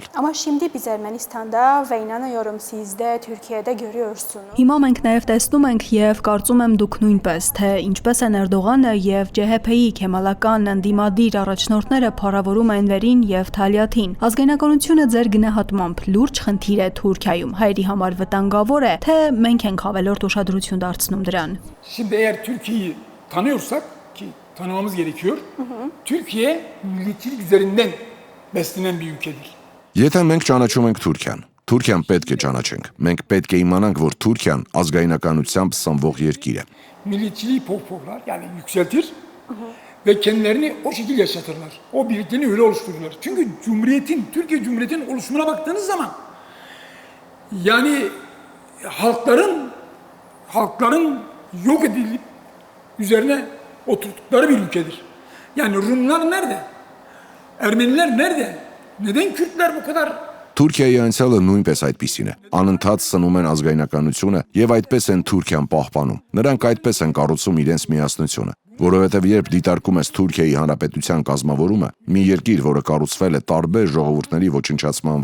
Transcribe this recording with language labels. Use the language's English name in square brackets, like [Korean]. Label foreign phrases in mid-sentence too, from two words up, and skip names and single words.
[Turkish] Ama şimdi biz Ermenistan'da ve inanıyorum siz de Türkiye'de görüyorsunuz. [Armenian] Հիմա մենք նաև տեսնում ենք եւ կարծում եմ դուք նույնպես, թե ինչպես են Էրդողանը եւ ՃՀՓ-ի քեմալական ընդդիմադիր առաջնորդները փառավորում են վերին եւ Թալիաթին։ Ազգայնականությունը ձեր գնահատմամբ լուրջ խնդիր է Թուրքիայում, հայերի համար վտանգավոր է, թե մենք ենք ավելորդ ուշադրություն դարձնում դրան։ [Turkish] Şimdi eğer Türkiye'yi tanıyorsak ki tanımamız gerekiyor. Türkiye milliyetçilik üzerinden beslenen bir ülkedir. [Armenian] Եթե մենք ճանաչում ենք Թուրքիան, Թուրքիան պետք է ճանաչենք։ Մենք պետք է իմանանք, որ Թուրքիան azgայնականությամբ սնվող երկիր է։ [Turkish] Milliyetçiliği pohpohlar yani yükseltir ve kendilerini o şekilde yaşatırlar. O birlikteliğini öyle oluştururlar. Çünkü Türkiye Cumhuriyeti'nin oluşumuna baktığınız zaman yani halkların yok edilip üzerine oturttukları bir ülkedir. Yani Rumlar nerede? Ermeniler nerede? Neden Kürtler bu kadar? [Armenian] Թուրքիայի անցյալը նույնպես այդպիսին է։ Անընդհատ սնում են ազգայնականությունը եւ այդպես են Թուրքիան պահպանում։ Նրանք այդպես են կառուցում իրենց միասնությունը, որովհետեւ երբ դիտարկում ես Թուրքիայի հանրապետության կազմավորումը, մի երկիր, որը կառուցվել է տարբեր ժողովուրդների ոչնչացման